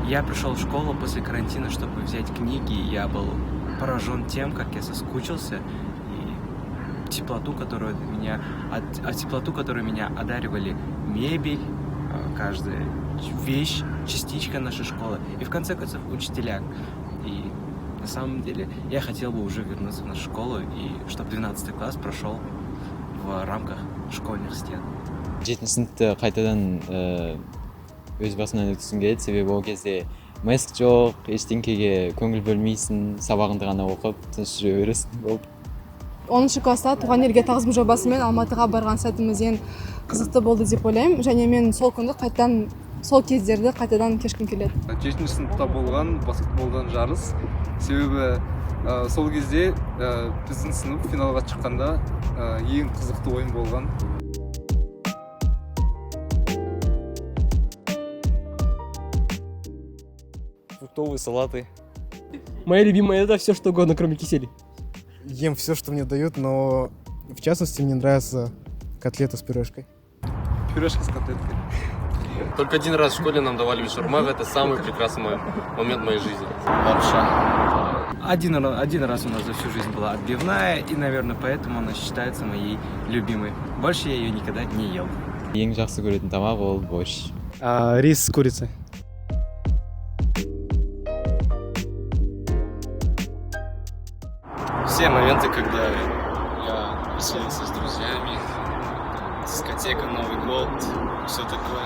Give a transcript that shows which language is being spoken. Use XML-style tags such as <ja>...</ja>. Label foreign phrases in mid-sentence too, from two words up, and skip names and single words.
<ru>Я пришел в школу после карантина, чтобы взять книги, и я был поражен тем, как я соскучился, и теплоту, которую меня одаривали мебель, каждая вещь, частичка нашей школы, и в конце концов учителя. И на самом деле я хотел бы уже вернуться в нашу школу, и чтобы 12 класс прошел в рамках школьных стен.</ru> <kk>7 сыныпты қайтадан өз басымнан өткізгім келеді, себебі ол кезде мәск жоқ, ештеңкеге көңіл бөлмейсің, сабағыңды ғана оқып, тыныш жүре бересің болды. 10 класста туған елге тағзым жобасымен Алматыға барған сәтіміз ең қызықты болды деп ойлаймын, және мен сол күнді қайтадан, сол кездерді қайтадан кешкім келеді. 7 сыныпта болған баскетболдан жарыс, себебі сол кезде біздің сынып финалға шыққанда ең қызықты ойын болған.</kk> <ru>Фруктовые салаты. Моя любимая еда — все что угодно, кроме кисели. Ем все, что мне дают, но в частности мне нравится котлета с пюрешкой. Пюрешка с котлеткой. Только один раз в школе нам давали бешбармак, это самый прекрасный момент моей жизни. Лапша. Один раз у нас за всю жизнь была отбивная, и, наверное, поэтому она считается моей любимой. Больше я ее никогда не ел.</ru> <kk>Ең жақсы көретін тамақ ол борщ.</kk> <ru>Рис с курицей. Все моменты, когда я веселился с друзьями, дискотека, Новый год, все такое.</ru>